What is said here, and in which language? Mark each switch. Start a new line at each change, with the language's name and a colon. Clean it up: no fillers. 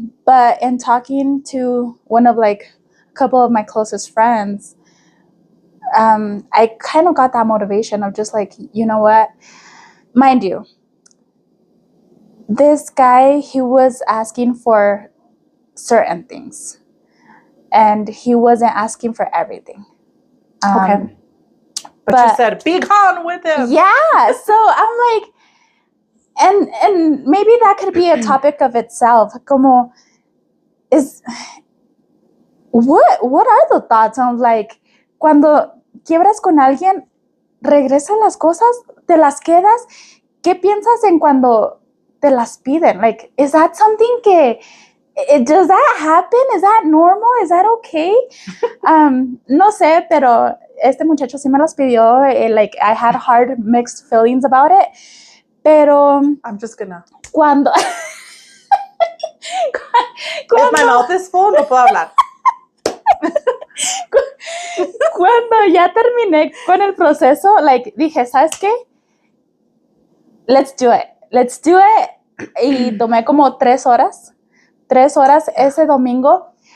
English: But in talking to one of like couple of my closest friends, I kind of got that motivation of just like, you know what, mind you, this guy, he was asking for certain things and he wasn't asking for everything. Okay. But you said, be gone with him. Yeah. So I'm like, and maybe that could be a topic of itself.
Spanish: Como
English: what are the thoughts on like
Spanish: cuando quiebras con alguien, regresan las cosas, te las quedas? ¿Qué piensas en cuando te las piden?
English: Like, is that something que Does that happen? Is that normal? Is that okay?
Spanish: No sé, pero este muchacho sí me los pidió.
English: Like, I had hard mixed feelings about it.
Spanish: Pero
English: I'm just gonna.
Spanish: cuando
English: If my mouth is full,
Spanish: no puedo hablar. Cuando ya terminé con el proceso, like, dije, ¿sabes qué?
English: Let's do it.
Spanish: Y tomé como 3 horas ese domingo.